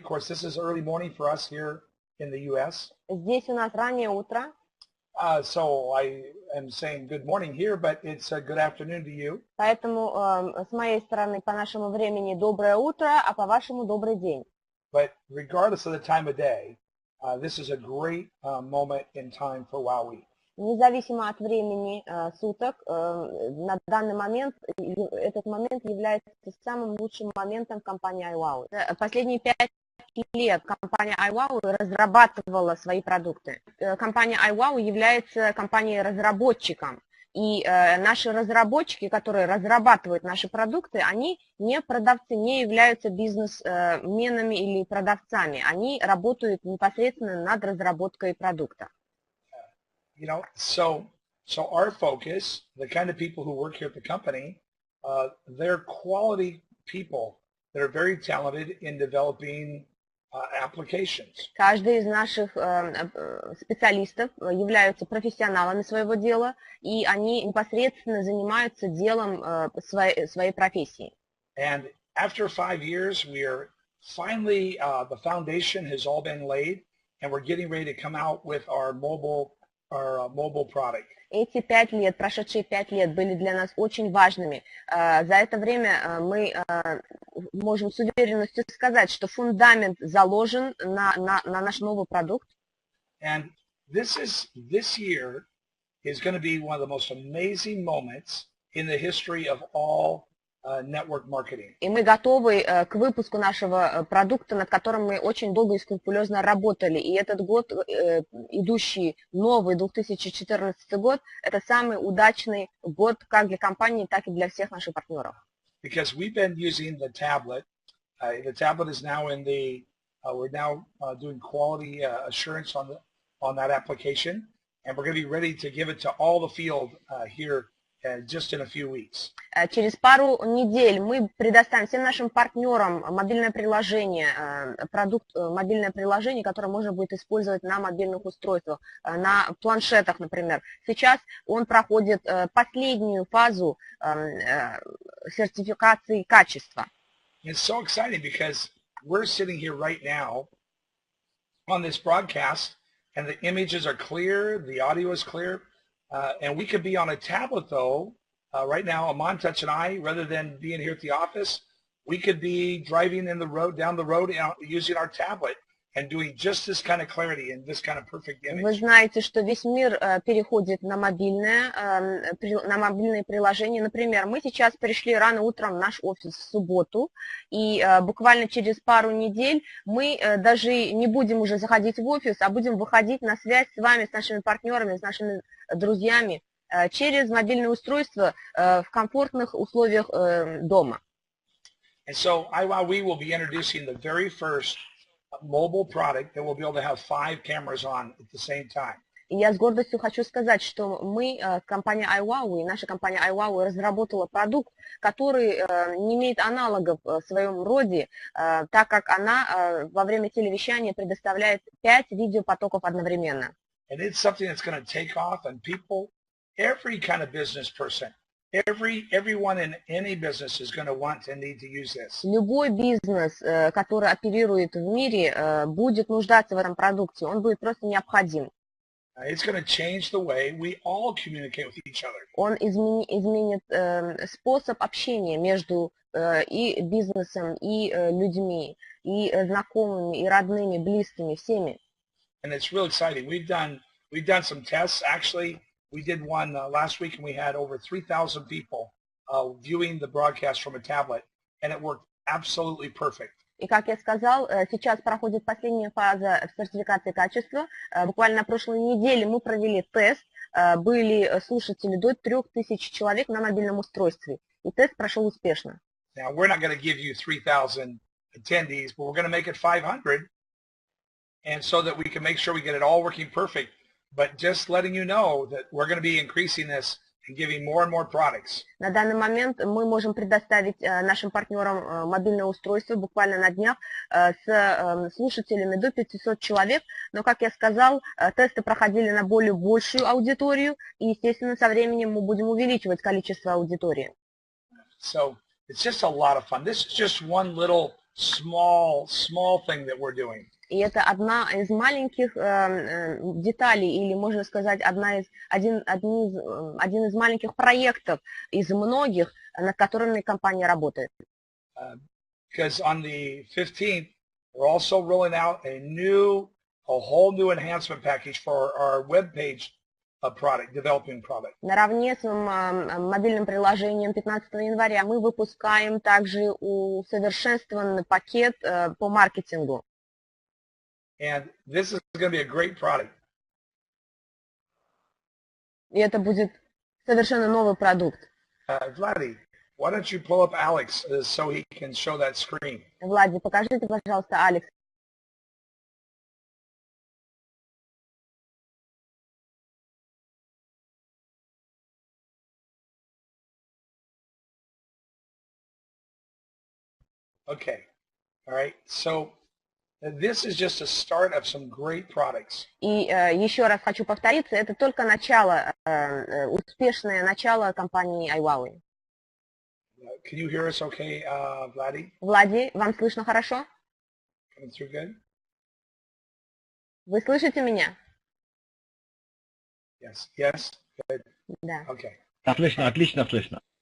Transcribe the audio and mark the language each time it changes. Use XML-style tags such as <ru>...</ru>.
<en>Of course, this is early morning for us here in the U.S.</en> <ru>Здесь у нас раннее утро,</ru> <en>So I am saying good morning here, but it's a good afternoon to you.</en> <ru>поэтому с моей стороны по нашему времени доброе утро, а по вашему добрый день.</ru> <en>But regardless of the time of day, this is a great moment in time for WowWe.</en> <ru>Независимо от времени суток, на данный момент этот момент является самым лучшим моментом в компании iWowWe. Последние 5 лет компания iWowWe разрабатывала свои продукты. Компания iWowWe является компанией-разработчиком. И наши разработчики, которые разрабатывают наши продукты, они не продавцы, не являются бизнесменами или продавцами. Они работают непосредственно над разработкой продукта.</ru> <en>So our focus, the kind of people who work here at the company, they're quality people that are very talented in developing applications.</en> <ru>Каждый из наших специалистов являются профессионалами своего дела, и они непосредственно занимаются делом своей профессии.</ru> <en>And after 5 years, we're finally, the foundation has all been laid, and we're getting ready to come out with our mobile product.</en> <ru>Эти 5 лет, прошедшие 5 лет были для нас очень важными. За это время мы можем с уверенностью сказать, что фундамент заложен на наш новый продукт.</ru> <en>And this year is going to be one of the most amazing moments in the history of all network marketing.</en> <ru>И мы готовы к выпуску нашего продукта, над которым мы очень долго и скрупулезно работали. И этот год, идущий новый 2014 год, это самый удачный год как для компании, так и для всех наших партнеров.</ru> <en>Because we've been using the tablet. The tablet is now we're now doing quality assurance on that application, and we're going to be ready to give it to all the field here just in a few weeks.</en> <ru>Через пару недель мы предоставим всем нашим партнерам мобильное приложение, мобильное приложение, которое можно будет использовать на мобильных устройствах, на планшетах, например. Сейчас он проходит последнюю фазу сертификации качества.</ru> <en>It's so exciting because we're sitting here right now on this broadcast, and the images are clear, the audio is clear. And we could be on a tablet, though, right now, Amon-Touch and I, rather than being here at the office, we could be driving down the road using our tablet and doing just this kind of clarity and this kind of perfect image.</en> <ru>Вы знаете, что весь мир переходит на мобильные приложения. Например, мы сейчас пришли рано утром в наш офис в субботу, и буквально через пару недель мы даже не будем уже заходить в офис, а будем выходить на связь с вами, с нашими партнерами, с нашими друзьями через мобильное устройство в комфортных условиях дома.</ru> <en>And so iWowWe will be introducing the very first mobile product that we'll be able to have 5 cameras on at the same time.</en> <ru>И я с гордостью хочу сказать, что мы, компания iWowWe, наша компания iWowWe разработала продукт, который не имеет аналогов в своем роде, так как она во время телевещания предоставляет 5 видеопотоков одновременно.</ru> <en>And it's something that's going to take off, and people, every kind of business person, everyone in any business is going to want and need to use this.</en> <ru>Любой бизнес, который оперирует в мире, будет нуждаться в этом продукте, он будет просто необходим.</ru> <en>It's going to change the way we all communicate with each other.</en> <ru>Он изменит способ общения между и бизнесом, и людьми, и знакомыми, и родными, близкими, всеми.</ru> <en>And it's real exciting. We've done some tests. Actually, we did one last week, and we had over 3,000 people viewing the broadcast from a tablet, and it worked absolutely perfect.</en> <ru>И, как я сказал, сейчас проходит последняя фаза сертификации качества. Буквально на прошлой неделе мы провели тест. Были слушатели до 3000 человек на мобильном устройстве. И тест прошел успешно.</ru> <en>Now, we're not going to give you 3,000 attendees, but we're going to make it 500. And so that we can make sure we get it all working perfect, but just letting you know that we're going to be increasing this and giving more and more products.</en> <ru>На данный момент мы можем предоставить нашим партнерам мобильное устройство буквально на днях с слушателями до 500 человек, но, как я сказал, тесты проходили на более большую аудиторию, и, естественно, со временем мы будем увеличивать количество аудитории.</ru> <en>So It's just a lot of fun. This is just one little small thing that we're doing.</en> <ru>И это одна из маленьких деталей, или, можно сказать, один из маленьких проектов из многих, над которыми компания работает.</ru> <en>Because on the 15th, we're also rolling out a whole new enhancement package for our web page product, developing product.</en> <ru>Наравне с мобильным приложением 15 января мы выпускаем также усовершенствованный пакет по маркетингу.</ru> <en>And this is going to be a great product.</en> <ru>И это будет совершенно новый продукт.</ru> <en>Vladdy, why don't you pull up Alex so he can show that screen?</en> <ru>Влади, покажите, пожалуйста, Алекс.</ru> <en>Okay. All right. So this is just a start of some great products.</en> <ru>И еще раз хочу повториться, это только начало, успешное начало компании iWowWe.</ru> <en>Can you hear us okay, Vladdy?</en> <ru>Влади, вам слышно хорошо?</ru> <en>Coming through good?</en> <ru>Вы слышите меня?</ru> <en>Yes. Yes. Good.</en> <ru>Да.</ru> <en>Okay.</en> <ru>Отлично, отлично слышно.</ru>